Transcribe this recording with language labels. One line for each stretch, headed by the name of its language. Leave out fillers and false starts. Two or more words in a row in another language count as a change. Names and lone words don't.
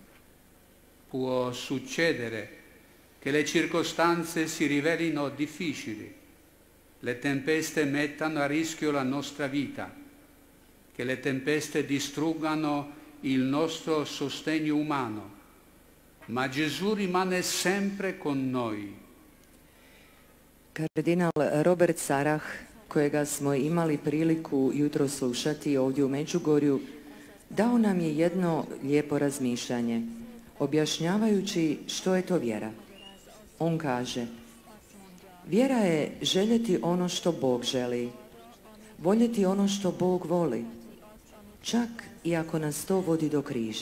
Italian: Può succedere che le circostanze si rivelino difficili, le tempeste mettano a rischio la nostra vita, che le tempeste distruggano il nostro sostegno umano, ma Gesù rimane sempre con noi.
Croatian: Kardinal Robert Sarah, kojega smo imali priliku jutro slušati ovdje u Međugorju, dao nam je jedno lijepo razmišljanje, objašnjavajući što je to vjera. On kaže: vjera je željeti ono što Bog želi, voljeti ono što Bog voli, čak i ako nas to vodi do križa.